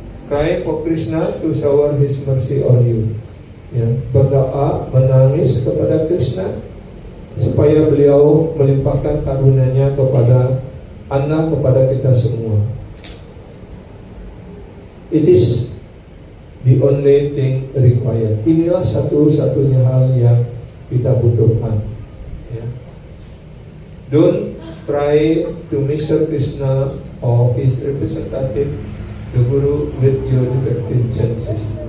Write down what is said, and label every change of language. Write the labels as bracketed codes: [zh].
[en] Cry for Krishna to shower His mercy on you. Ya. [id] Berdoa, menangis kepada Krishna supaya beliau melimpahkan karunia-Nya kepada anak, kepada kita semua. [en] It is the only thing required. [id] Inilah satu-satunya hal yang kita butuhkan. Ya. [en] Don't try to measure Krishna or his representative, the Guru, with your defective senses.